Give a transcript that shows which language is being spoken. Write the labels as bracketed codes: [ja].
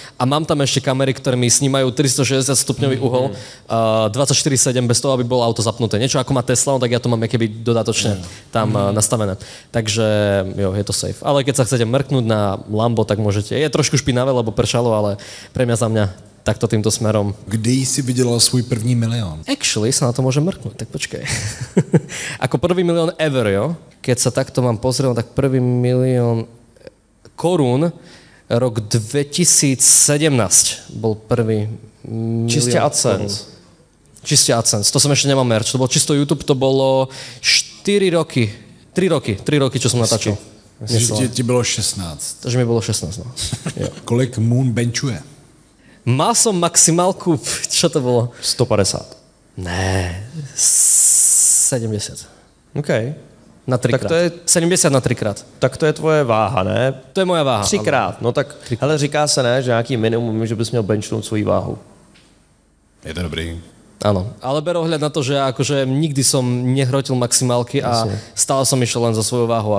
[sk] A mám tam ešte kamery, ktoré mi snímajú 360 stupňový uhol, 24/7 bez toho, aby bolo auto zapnuté. Niečo ako má Tesla, no tak ja to mám keby dodatočne tam nastavené. Takže jo, je to safe. Ale keď sa chcete mrknúť na Lambo, tak môžete. Je trošku špinavé, lebo pršalo, ale pre mňa za mňa takto týmto smerom. [cs] Kdy si vydělal svůj první milión? [sk] Actually sa na to môžem mrknúť, tak počkaj. Ako prvý milión ever, jo? Keď sa takto mám pozrieť, tak prvý milión korún, rok 2017 bol prvý milión. Čiste AdSense. Čiste AdSense, to som ešte nemal merch, to bolo čisto YouTube, to bolo 4 roky, 3 roky, čo som natáčal. [cs] Ti bylo 16. [sk] Takže mi bolo 16, no. Jo. [cs] Kolik Moon benchuje? [sk] Mal som maximálku, čo to bolo? 150. [cs] Ne, 70. [en] OK. [sk] Na 3 krát. 70 na 3 krát. Tak to je tvoje váha, ne? To je moja váha. 3 krát. [cs] No tak, hele, říká se, ne, že nějaký minimum, že bys měl benchnout svoji váhu. Je to dobrý. [sk] Áno, ale ber ohľad na to, že akože nikdy som nehrotil maximálky a stále som išiel len za svojou váhou.